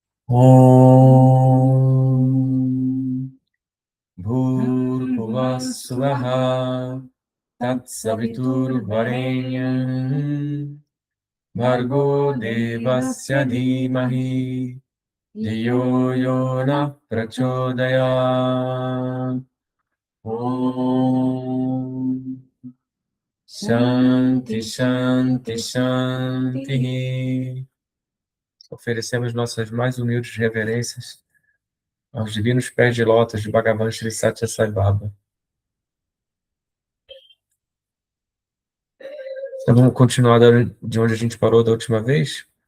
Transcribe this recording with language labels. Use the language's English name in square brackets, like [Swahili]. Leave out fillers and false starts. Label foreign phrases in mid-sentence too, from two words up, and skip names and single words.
[Sanskrit] Om Bhurbhuvah Swaha Tatsaviturvarenyam Bhargo Devasya Dhimahi Dhiyo Yona Prachodayat. Om Shanti Shanti Shanti. [Portuguese] Oferecemos nossas mais humildes reverências aos divinos pés de lótus de Bhagavan Sri Satya Sai Baba. Então, vamos continuar de onde a gente parou da última vez?